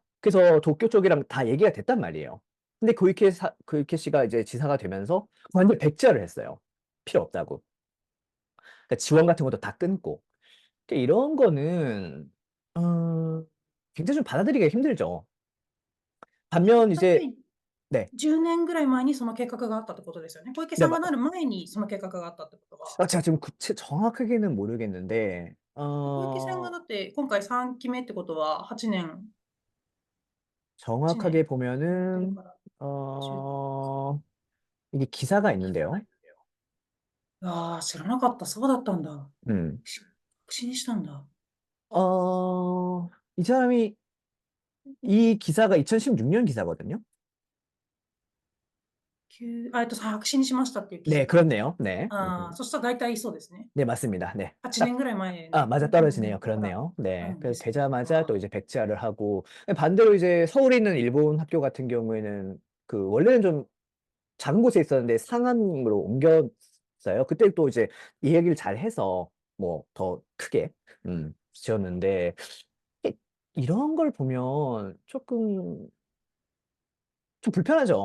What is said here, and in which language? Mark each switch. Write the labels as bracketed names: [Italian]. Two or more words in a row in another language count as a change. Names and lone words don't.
[Korean] 그래서 도쿄 쪽이랑 다 얘기가 됐단 말이에요. 근데 고이케 씨가 이제 지사가 되면서 완전 백지화를 했어요. 필요 없다고. 그러니까 지원 같은 것도 다 끊고. 그러니까 이런 거는 굉장히 좀 받아들이기가 힘들죠. 반면 [Japanese] 大 [Korean] 이제 [Japanese] 体 [Korean] 네, [Japanese] 10 年ぐらい前にその計画があったってことですよね。小池 [Korean] 네, [Japanese] さんがなる前にその計画があったってことは。 [Korean] 제가 지금 정확하게는 모르겠는데 [Japanese] 小池さんがだって今回3期目ってことは8年、8 [Korean] 정확하게 [Japanese] 年やってる [Korean] 보면은 [Japanese] から、10、 [Korean] 어, 이게 기사가 있는데요. [Japanese] ああ、知らなかった。そうだったんだ。 음. 白紙にしたんだ。 [Korean] 이 사람이 이 기사가 2016년 기사거든요. [Japanese] 白紙にしましたっていう記 [Korean] 네, [Japanese] 事が。 [Korean] 그렇네요. 네. [Japanese] ああ、そしたら大体そうですね。 [Korean] 네, 맞습니다. 네. [Japanese] 8 [Korean] 딱 [Japanese] 年ぐらい前 [Korean] 맞아 [Japanese] の、 [Korean] 떨어지네요. [Japanese] だから、 [Korean] 그렇네요. 네. 그래서 [Japanese] ですね。 [Korean] 되자마자 あ 또 이제 백지화를 하고 반대로 이제 서울에 있는 일본 학교 같은 경우에는 원래는 좀 작은 곳에 있었는데 상암으로 옮겼어요. 그때 또 이제 이 얘기를 잘 해서 뭐 더 크게 지었는데 이- 이런 걸 보면 조금 좀 불편하죠.